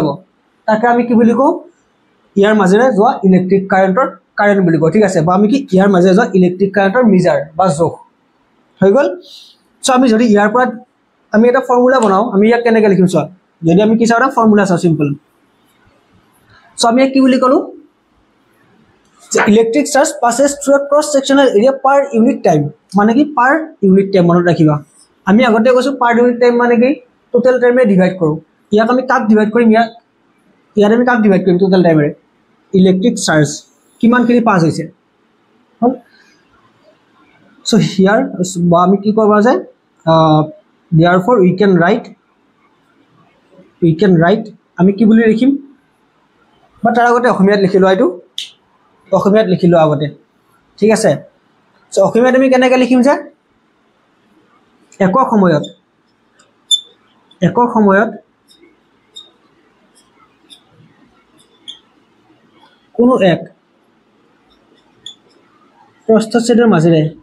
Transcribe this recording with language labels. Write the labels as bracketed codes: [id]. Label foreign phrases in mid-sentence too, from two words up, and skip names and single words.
[as] তাকে আমি কি বুলি কও ইয়াৰ মাজেৰে যোৱা [en] electric current [as] বুলি কও ঠিক আছে বা আমি কি ইয়াৰ মাজেৰে যোৱা [en] electric currentৰ [as] মিজাৰ বা জোখ হৈ গল সো আমি যদি ইয়াৰ পৰা আমি এটা ফৰ্মুলা বনাও আমি ইয়াক কেনেকৈ লিখিম সো যদি আমি কি চাও এটা ফৰ্মুলা চাও সিম্পল সো আমি কি বুলি কলো যে [en] electric charge passes through a cross sectional area per unit time [as] মানে কি [en] per unit time [as] মনত ৰাখিবা আমি আগতে কৈছো [en] per unit time [as] মানে কি [en] total timeে divide [as] কৰো ইয়াক আমি কাক ডিভাইড কৰিম ইয়াত আমি কাক ডিভাইড কৰিম [en] total timeে electric charge [as] কিমানখিনি পাস হৈছে হল [en] so here [as] আমি কি কৰিব যায় [en] therefore we can write [as] আমি কি বুলি লিখিম বা তাৰ আগতে অসমীয়াত লিখিলো আইটো অসমীয়াত লিখিলো আগতে ঠিক আছে সো অসমীয়াত আমি কেনেকৈ লিখিম যে একক সময়ত কোনো এক প্ৰস্থচ্ছেদৰ মাজেৰে